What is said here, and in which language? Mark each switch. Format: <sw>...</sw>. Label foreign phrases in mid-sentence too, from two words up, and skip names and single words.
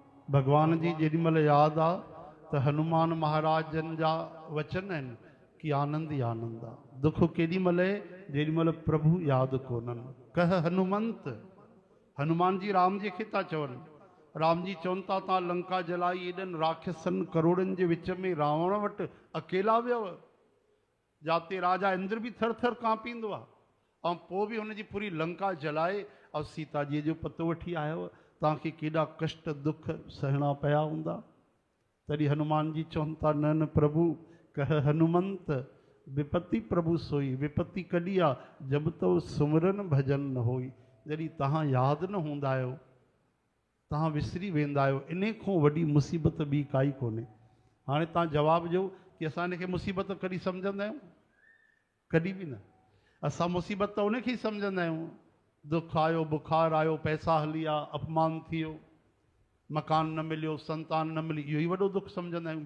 <sd>भगवान जी जेॾीमहिल यादि आहे त हनुमान महाराज जन जा वचन आहिनि कि आनंद ई आनंद आहे। दुख केॾी महिल आहे जेॾीमहिल प्रभु यादि कोन्हनि।</sd> <awa>कह हनुमंत,</awa> <sd>हनुमान जी राम जी खे था चवनि। राम जी चवनि था तव्हां लंका जलाई एॾनि राक्षसनि करोड़नि जे विच में रावण वटि अकेला वियव, जाते राजा इंद्र भी थर थर कांपींदो आहे, ऐं पोइ बि हुनजी पूरी लंका जलाए ऐं सीता जी जो पतो वठी आयो। तव्हांखे केॾा कष्ट दुख सहणा पिया हूंदा। तॾहिं हनुमान जी चवनि था न न प्रभु,</sd> <awa>कह हनुमंत विपत्ति प्रभु सोई। विपत्ति</awa> <sd>कॾहिं आहे</sd> <awa>जब तो सुमरन भजन न होई।</awa> <sd>जॾहिं तव्हां यादि न हूंदा आहियो, तव्हां विसरी वेंदा आहियो, इन खां वॾी मुसीबत ॿी काई कोन्हे। हाणे तव्हां जवाबु ॾियो कि असां हिनखे मुसीबत कॾहिं सम्झंदा आहियूं? कॾहिं बि न। असां मुसीबत त उनखे ई सम्झंदा आहियूं। दुख आयो, बुखार आयो, पैसा हली विया, अपमान थी वियो, मकान न मिलियो, संतान न मिली, इहो ई वॾो दुख सम्झंदा आहियूं।</sd>